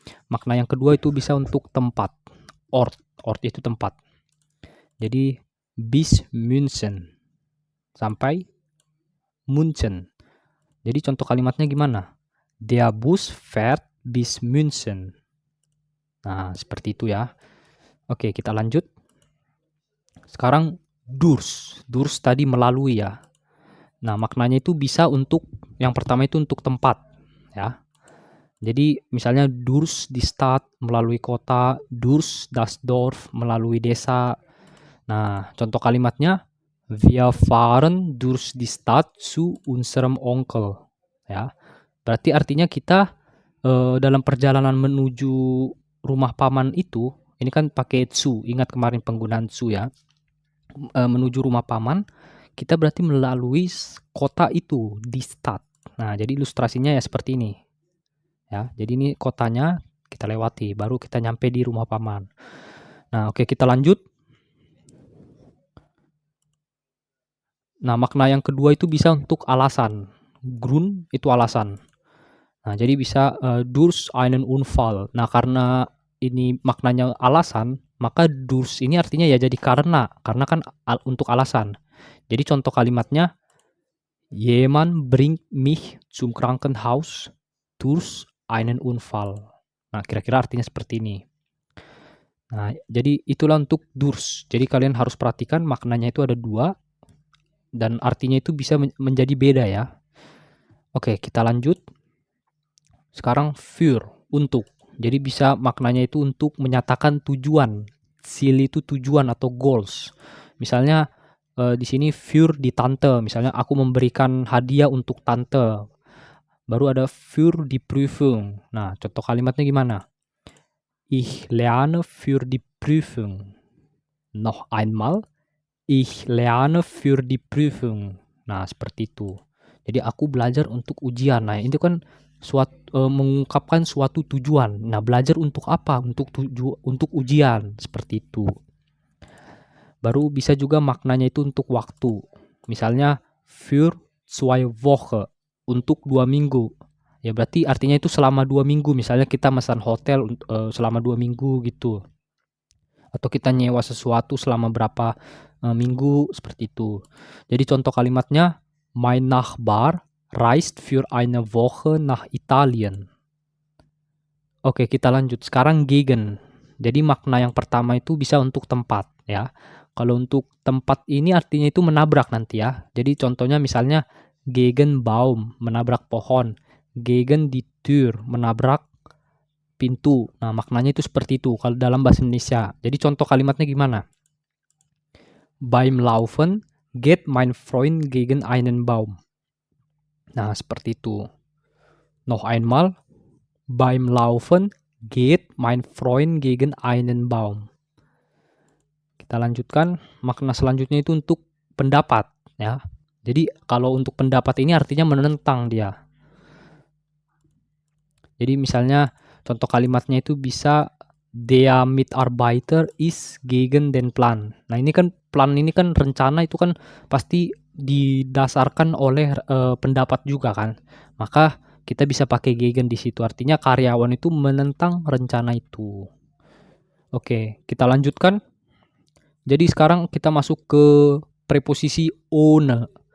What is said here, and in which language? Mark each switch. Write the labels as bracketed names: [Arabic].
[Indonesian] Makna yang kedua itu bisa untuk tempat. Ort. Ort itu tempat. Jadi bis München sampai München. Jadi contoh kalimatnya gimana? [German] Der Bus fährt bis München. [Indonesian] Nah, seperti itu ya. Oke, kita lanjut. Sekarang durch. Durch tadi melalui ya. Nah, maknanya itu bisa untuk, yang pertama itu untuk tempat ya. Jadi misalnya [German] durch die Stadt [Indonesian] melalui kota, [German] durch das Dorf [Indonesian] melalui desa. Nah, contoh kalimatnya, [German] wir fahren durch die Stadt zu unserem Onkel. [Indonesian] Ya. Berarti artinya kita dalam perjalanan menuju rumah paman itu, ini kan pakai zu, ingat kemarin penggunaan zu ya. Menuju rumah paman, kita berarti melalui kota itu, di Stadt. Nah, jadi ilustrasinya ya seperti ini. Ya, jadi ini kotanya kita lewati, baru kita nyampe di rumah paman. Nah, oke, kita lanjut. Nah, makna yang kedua itu bisa untuk alasan. Grund itu alasan. Nah, jadi bisa [German] durch einen Unfall. [Indonesian] Nah, karena ini maknanya alasan, maka durch ini artinya ya jadi karena kan untuk alasan. Jadi contoh kalimatnya, [German] jemand bringt mich zum Krankenhaus durch einen Unfall. [Indonesian] Nah, kira-kira artinya seperti ini. Nah, jadi itulah untuk durch. Jadi kalian harus perhatikan maknanya itu ada dua, dan artinya itu bisa menjadi beda ya. Oke, kita lanjut. Sekarang für, untuk. Jadi bisa maknanya itu untuk menyatakan tujuan. Ziel itu tujuan atau goals. Misalnya di sini [German] für die Tante, [Indonesian] misalnya aku memberikan hadiah untuk tante. Baru ada [German] für die Prüfung. [Indonesian] Nah, contoh kalimatnya gimana? [German] Ich lerne für die Prüfung. Noch einmal, ich lerne für die Prüfung. [Indonesian] Nah, seperti itu. Jadi aku belajar untuk ujian. Nah, itu kan mengungkapkan suatu tujuan. Nah, belajar untuk apa? Untuk ujian, seperti itu. Baru bisa juga maknanya itu untuk waktu. Misalnya [German] für 2 Wochen, [Indonesian] untuk 2 minggu. Ya berarti artinya itu selama 2 minggu. Misalnya kita mesan hotel selama 2 minggu gitu. Atau kita nyewa sesuatu selama berapa minggu, seperti itu. Jadi contoh kalimatnya, [German] mein Nachbar reist für eine Woche nach Italien. [Indonesian] Oke, kita lanjut. Sekarang gegen. Jadi makna yang pertama itu bisa untuk tempat ya. Kalau untuk tempat ini artinya itu menabrak nanti ya. Jadi contohnya misalnya [German] gegen Baum, [Indonesian] menabrak pohon. [German] Gegen die Tür, [Indonesian] menabrak pintu. Nah, maknanya itu seperti itu kalau dalam bahasa Indonesia. Jadi contoh kalimatnya gimana? [German] Beim Laufen geht mein Freund gegen einen Baum. [Indonesian] Nah, seperti itu. [German] Noch einmal. Beim Laufen geht mein Freund gegen einen Baum. [Indonesian] Kita lanjutkan. Makna selanjutnya itu untuk pendapat ya. Jadi kalau untuk pendapat ini artinya menentang dia. Jadi misalnya contoh kalimatnya itu bisa, [German] der Mitarbeiter ist gegen den Plan. [Indonesian] Nah, ini kan plan ini kan rencana itu kan pasti didasarkan oleh pendapat juga kan. Maka kita bisa pakai gegen di situ. Artinya karyawan itu menentang rencana itu. Oke, kita lanjutkan. Jadi sekarang kita masuk ke preposisi ohne.